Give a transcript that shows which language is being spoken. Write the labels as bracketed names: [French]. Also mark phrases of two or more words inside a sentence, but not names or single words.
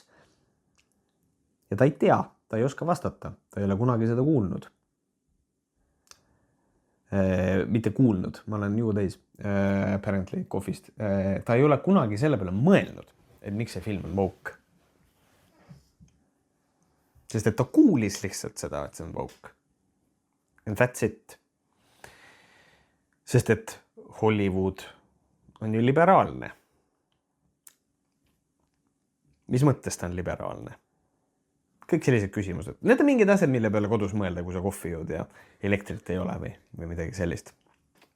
[Estonian] Ja ta ei tea, ta ei oska vastata, ta ei ole kunagi seda kuulnud. Mitte kuulnud, ma olen juutäis apparently kohvist. Ta ei ole kunagi selle peale mõelnud, et miks see film on woke. Sest et ta kuulis lihtsalt seda, et see on woke. [English] And that's it. [Estonian] Sest et Hollywood on ju liberaalne. Mis mõttes ta on liberaalne? Kõik sellised küsimused. Need on mingid asjad, mille peale kodus mõelda, kui sa kohvi jood ja elektrit ei ole või midagi sellist.